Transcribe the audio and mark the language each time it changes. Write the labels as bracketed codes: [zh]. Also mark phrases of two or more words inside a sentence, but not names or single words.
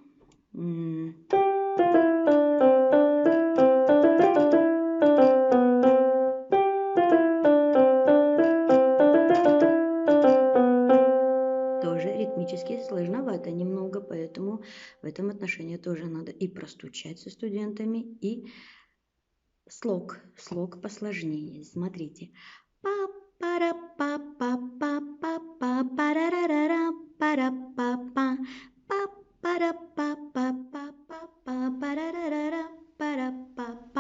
[ru] тоже ритмически сложновато немного, поэтому в этом отношении тоже надо и простучать со студентами, и Слог посложнее. Смотрите. Па-пара-па-па-па-па-па-парарарара-пара-па-па. Па-пара-па-па-па-па-парарарара-пара-па-па.